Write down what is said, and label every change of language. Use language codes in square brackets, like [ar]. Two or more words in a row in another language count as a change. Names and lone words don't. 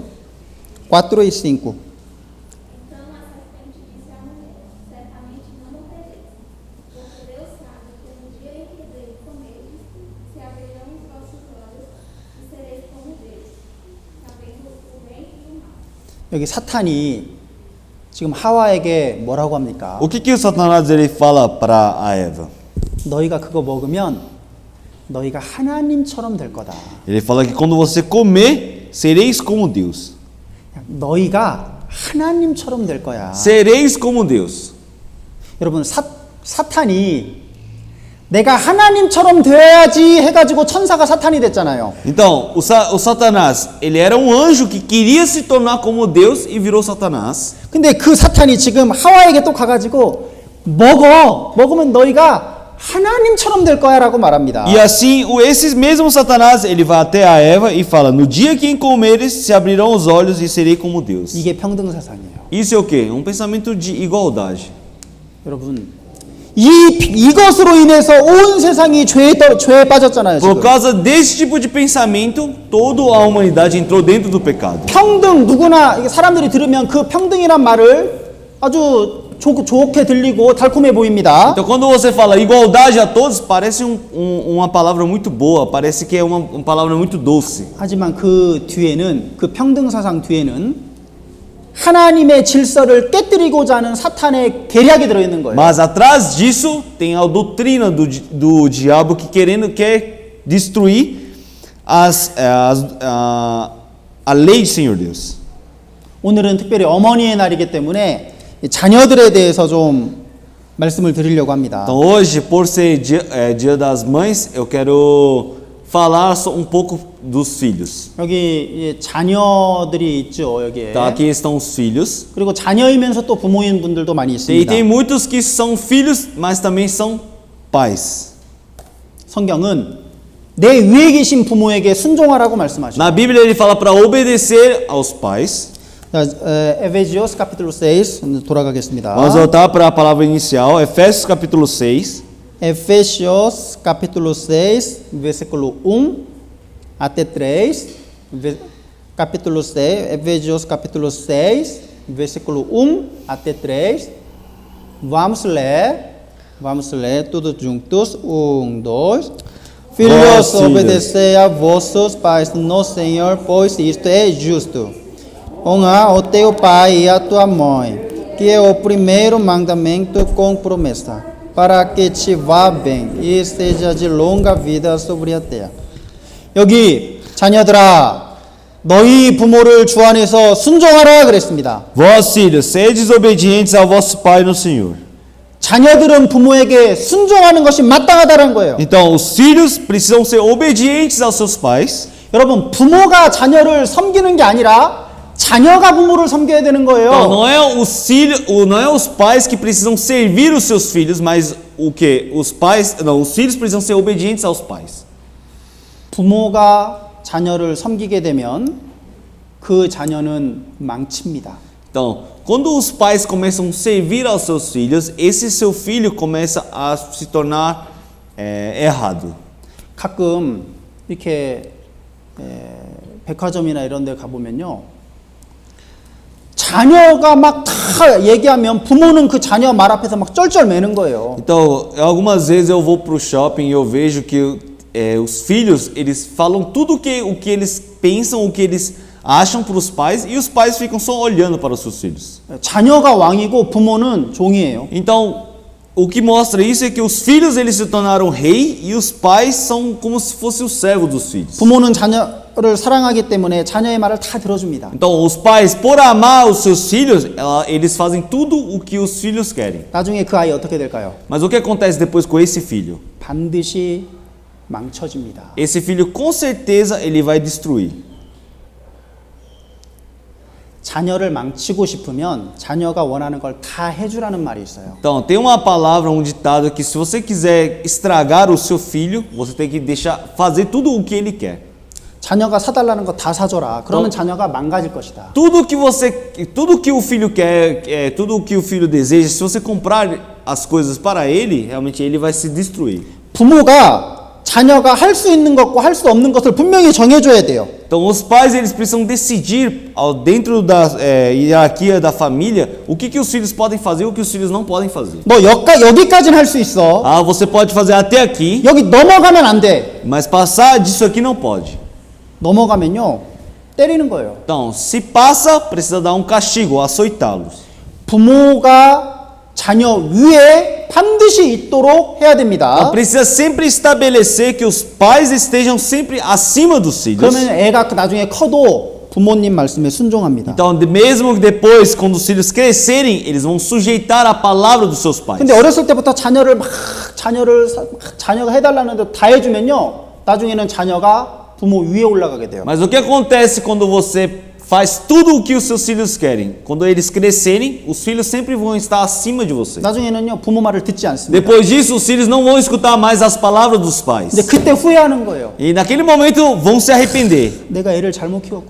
[pt] 4 e 5. Então a serpente disse à mulher: certamente não morrereis, porque Deus sabe que no dia em que dele comerdes, se abrirão os vossos olhos e sereis como Deus, sabendo o bem e o mal. [ko] 여기 사탄이 지금 하와에게 뭐라고 합니까? [pt] O que o Satanás ele fala para a Eva? [ko] 너희가 그거 먹으면 너희가 하나님처럼 될 거다. [pt] Ele fala que quando você comer, sereis como Deus. [ko] 너희가 하나님처럼 될 거야. [pt] Sereis como Deus. [ko] 여러분, 사탄이 내가 하나님처럼 되어야지 해가지고 천사가 사탄이 됐잖아요. [pt] Então, o Satanás, ele era um anjo que queria se tornar como Deus e virou Satanás. [ko] 근데 그 사탄이 지금 하와에게 또 가가지고 먹으면 너희가 하나님처럼 될 거야라고 말합니다. [pt] E assim, esse mesmo Satanás, ele vai até a Eva e fala: no dia que comeres, se abrirão os olhos e serei como Deus. [ko] 이게 평등 사상이에요. [pt] Isso é o quê? Um pensamento de igualdade. [ko] 여러분, 이것으로 인해서 온 세상이 죄에 빠졌잖아요. [pt] Por [ko] 지금. [pt] causa desse tipo de pensamento, toda a humanidade entrou dentro do pecado. [ko] 평등, 누구나 이게 사람들이 들으면 그 평등이란 말을 아주 좋게 들리고 달콤해 보입니다. [pt] Então, quando você fala igualdade a todos, parece uma palavra muito boa, parece que é uma palavra muito doce. [ko] 하지만 그 뒤에는, 그 평등 사상 뒤에는 하나님의 질서를 깨뜨리고자 하는 사탄의 계략이 들어있는 거예요. [pt] Mas atrás disso tem a doutrina do diabo que quer destruir a lei do Senhor Deus. [ko] 오늘은 특별히 어머니의 날이기 때문에 자녀들에 대해서 좀 말씀을 드리려고 합니다. [pt] Então hoje, por ser dia das mães, eu quero falar só um pouco dos filhos. [ko] 여기 자녀들이 있죠, 여기에. [pt] Então aqui estão os filhos. [ko] 그리고 자녀이면서 또 부모인 분들도 많이 [pt] E [ko] 있습니다. [pt] tem muitos que são filhos, mas também são pais. [ko] 성경은 내 위에 계신 부모에게 순종하라고 말씀하시죠. [pt] Na Bíblia ele fala para obedecer aos pais. [ko] 자, 에베지오스 capítulo 6 돌아가겠습니다. [pt] Vamos voltar para a palavra inicial, Efésios capítulo 6. Efésios capítulo 6, versículo 1 até 3. Capítulo 6, Efésios capítulo 6, versículo 1 até 3. Vamos ler todos juntos. 1, 2. Filhos, obedecei a vossos pais no Senhor, pois isto é justo. Honra o teu pai e a tua mãe, que é o primeiro mandamento com promessa, para que te vá bem e esteja de longa vida sobre a terra. [ko] 여기 자녀들아, 너희 부모를 주 안에서 순종하라 그랬습니다. [pt] Vós, filhos, sedes obedientes ao vosso pai no Senhor. [ko] 자녀들은 부모에게 순종하는 것이 마땅하다는 거예요. [pt] Então, os filhos precisam ser obedientes aos seus pais. [ko] 여러분, 부모가 자녀를 섬기는 게 아니라 자녀가 부모를 섬겨야 되는 거예요. [pt] Então, não é os pais que precisam servir os seus filhos, mas o que? Os filhos precisam ser obedientes aos pais. [ko] 부모가 자녀를 섬기게 되면 그 자녀는 망칩니다. [pt] Então, quando os pais começam a servir aos seus filhos, esse seu filho começa a se tornar errado. [ko] 가끔 이렇게 백화점이나 이런 데 가보면요. 자녀가 막 다 얘기하면 부모는 그 자녀 말 앞에서 막 쩔쩔매는 거예요. [pt] Então, algumas vezes eu vou para o shopping e eu vejo que os filhos, eles falam tudo o que eles pensam, o que eles acham para os pais, e os pais ficam só olhando para os seus filhos. [ko] 자녀가 왕이고 부모는 종이에요. [pt] Então, o que mostra isso é que os filhos eles se tornaram rei e os pais são como se fosse o servo dos filhos. [ko] 부모는 자녀를 사랑하기 때문에 자녀의 말을 다 들어줍니다. [pt] Então, os pais, por amar os seus filhos, eles fazem tudo o que os filhos querem. [ko] 나중에 그 아이 어떻게 될까요? [pt] Mas o que acontece depois com esse filho? [ko] 반드시 망쳐집니다. [pt] Esse filho, com certeza, ele vai destruir. [ko] 자녀를 망치고 싶으면 자녀가 원하는 걸 다 해주라는 말이 있어요. [pt] Então, tem uma palavra, um ditado que se você quiser estragar o seu filho, você tem que deixar fazer tudo o que ele quer. [ko] 자녀가 사달라는 거 다 사줘라. 그러면 자녀가 망가질 것이다. [pt] Tudo que o filho quer, tudo que o filho deseja, se você comprar as coisas para ele, realmente ele vai se destruir. [ko] 부모가 자녀가 할 수 있는 것과 할 수 없는 것을 분명히 정해줘야 돼요. [pt] Então, os pais eles precisam decidir dentro da hierarquia da família o que os filhos podem fazer e o que os filhos não podem fazer. [ko] 뭐 여기까지는 할 수 있어. [pt] Ah, você pode fazer até aqui, [ko] 여기 넘어가면 안 돼. [pt] mas passar disso aqui não pode. [ko] 넘어가면요 때리는 거예요. [pt] Então, se passa, precisa dar um castigo, açoitá-los. [ko] 부모가 자녀 위에 반드시 있도록 해야 됩니다. [pt] Então, precisa sempre estabelecer que os pais estejam sempre acima dos filhos. [ko] 그러면 애가 나중에 커도 부모님 말씀에 순종합니다. [pt] Então, mesmo que depois, quando os filhos crescerem, eles vão sujeitar a palavra dos seus pais. [ko] 근데 어렸을 때부터 자녀가 해달라는데 다 해주면요 나중에는 자녀가 부모 위에 올라가게 돼요. [pt] Mas o que acontece quando você faz tudo o que os seus filhos querem? Quando eles crescerem, os filhos sempre vão estar acima de você. [ko] 나중에는요 부모 말을 듣지 않습니다. [pt] Depois disso, os filhos não vão escutar mais as palavras dos pais. [ko] 근데 그때 후회하는 거예요. [pt] E naquele momento vão se arrepender. [ko] 내가 애를 잘못 키웠구나.